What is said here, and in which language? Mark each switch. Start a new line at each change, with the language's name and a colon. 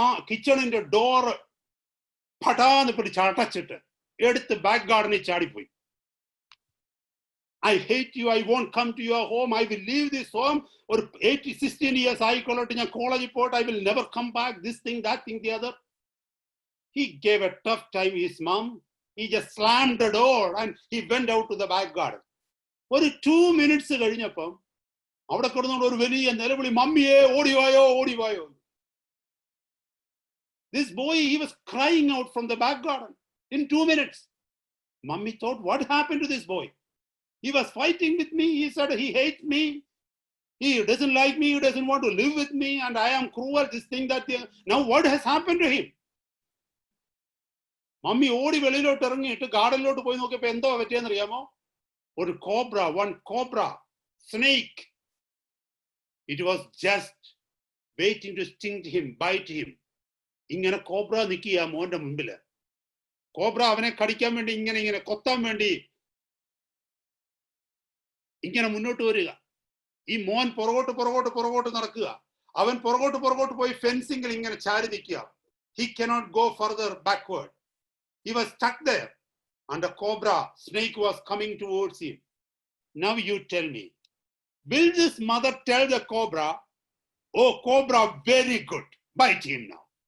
Malayalam: കിച്ചണിന്റെ door പടാന്ന് പിടിച്ച് അടച്ചിട്ട് എടുത്ത് ബാക്ക് ഗാർഡനിൽ ചാടിപ്പോയി.
English: I hate you. I won't come to your home. I will leave this home. Or 16 years
Malayalam: ആയിക്കൊള്ളട്ടെ, ഞാൻ കോളേജിൽ പോയിട്ട്,
English: I will never come back. This thing, that thing, the other. He gave a tough time his mom. He just slammed the door and he went out to the back garden.
Malayalam: ഒരു 2 minutes കഴിഞ്ഞപ്പം അവിടെ കിടന്നുകൊണ്ട് ഒരു വലിയ നിലവിളി, മമ്മിയെ ഓടിവായോ ഓടിവായോ.
English: This boy, he was crying out from the back garden in 2 minutes. Mummy thought, what happened to this boy? He was fighting with me. He said he hates me. He doesn't like me. He doesn't want to live with me. And I am cruel. This thing, that thing. Now what has happened to him?
Malayalam: Mummy ഓടി വെളിയിലോട്ട് ഇറങ്ങിയിട്ട് ഗാർഡനിലോട്ട് പോയി നോക്കിയപ്പോ എന്തോ പറ്റിയെന്ന് അറിയാമോ? ഒരു cobra,
English: one cobra, snake. It was just waiting to sting him, bite him.
Malayalam: ഇങ്ങനെ കോബ്ര നിൽക്കുക മോന്റെ മുമ്പില്. കോബ്ര അവനെ കടിക്കാൻ വേണ്ടി ഇങ്ങനെ കൊത്താൻ വേണ്ടി ഇങ്ങനെ മുന്നോട്ട് വരിക. ഈ മോൻ പുറകോട്ട് നടക്കുക. അവൻ പുറകോട്ട് പോയി ഫെൻസിംഗിൽ ഇങ്ങനെ ചാരി നിൽക്കുക.
English: He cannot go further backward. He was stuck there and a cobra, snake was coming towards him. Now you tell me, will this mother tell the cobra, oh cobra, very good, bite him now.